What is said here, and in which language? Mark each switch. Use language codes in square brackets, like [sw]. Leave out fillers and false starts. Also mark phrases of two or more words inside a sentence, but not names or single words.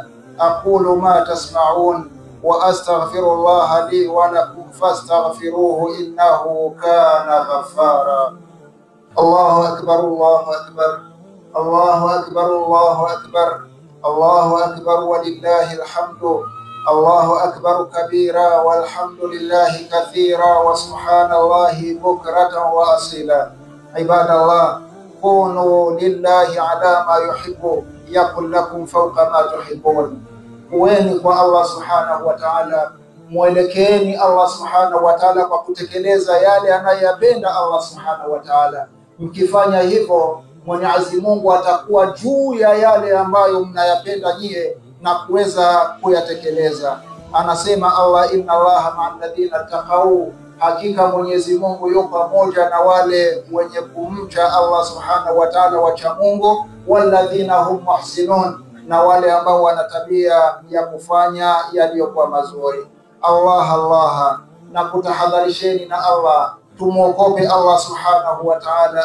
[ar] أقول ما تسمعون وأستغفر الله لي ولكم فاستغفروه إنه كان غفارا. الله أكبر الله أكبر الله أكبر الله أكبر الله أكبر ولله الحمد. الله أكبر كبيرا والحمد لله كثيرا وسبحان الله بكرة وأصيلا. عباد الله كونوا لله على ما يحب يكن لكم فوق ما تحبون. [sw] Kuweni kwa Allah [ar] سبحانه وتعالى, [sw] mwelekeeni Allah [ar] سبحانه وتعالى [sw] kwa kutekeleza yale anayopenda Allah [ar] سبحانه وتعالى. [sw] Mkifanya hivyo, Mwenyezi Mungu atakuwa juu ya yale ambayo mnayapenda nyie na kuweza kuyatekeleza. [ar] Anasema الله إن الله مع الذين اتقوا, [sw] hakika Mwenyezi Mungu yuko pamoja na wale wenye kumcha Allah [ar] سبحانه وتعالى, [sw] wacha Mungu. [ar] والذين هم محسنون, [sw] na wale ambao wana tabia ya kufanya yaliyokuwa mazuri. Allah, na kutahadharisheni na Allah, tumuogope Allah [ar] سبحانه وتعالى.